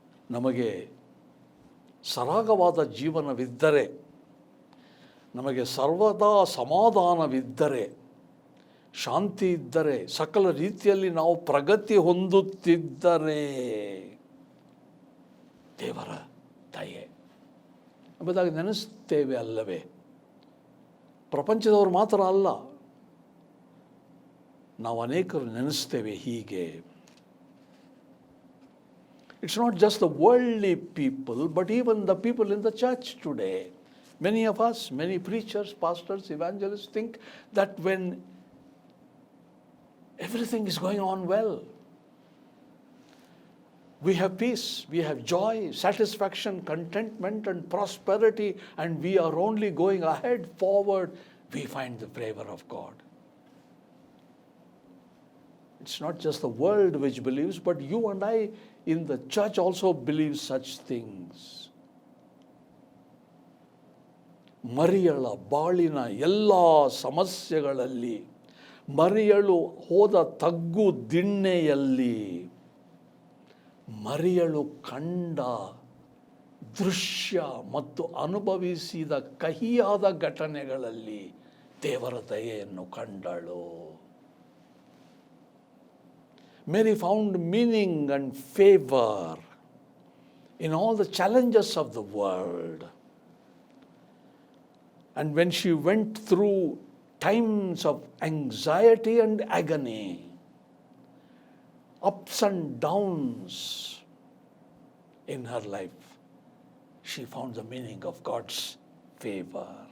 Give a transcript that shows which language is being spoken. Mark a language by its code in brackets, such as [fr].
[kn] ನಮಗೆ ಸರಾಗವಾದ ಜೀವನವಿದ್ದರೆ, ನಮಗೆ ಸರ್ವದಾ ಸಮಾಧಾನವಿದ್ದರೆ, ಶಾಂತಿ ಇದ್ದರೆ, ಸಕಲ ರೀತಿಯಲ್ಲಿ ನಾವು ಪ್ರಗತಿ ಹೊಂದುತ್ತಿದ್ದರೆ ದೇವರ ದಯೆ ಎಂಬುದಾಗಿ ನೆನೆಸ್ತೇವೆ ಅಲ್ಲವೇ? ಪ್ರಪಂಚದವರು ಮಾತ್ರ ಅಲ್ಲ, ನಾವು ಅನೇಕರು ನೆನೆಸ್ತೇವೆ ಹೀಗೆ. [en] It's not just the worldly people, but even the people in the church today. Many of us, many preachers, pastors, evangelists think that when everything is going on well, we have peace, we have joy, satisfaction, contentment and prosperity, and we are only going ahead, forward, we find the favor of God. It's not just the world which believes, but you and I in the church also believe such things. [kn] ಮರಿಯಳ ಬಾಳಿನ ಎಲ್ಲ ಸಮಸ್ಯೆಗಳಲ್ಲಿ, ಮರಿಯಳು ಹೋದ ತಗ್ಗು ದಿಣ್ಣೆಯಲ್ಲಿ, ಮರಿಯಳು ಕಂಡ ದೃಶ್ಯ ಮತ್ತು ಅನುಭವಿಸಿದ ಕಹಿಯಾದ ಘಟನೆಗಳಲ್ಲಿ ದೇವರ ದಯೆಯನ್ನು ಕಂಡಳು. [en] Mary found meaning and favor in all the challenges of the world. And when she went through times of anxiety and agony, ups and downs in her life, she found the meaning of God's favor.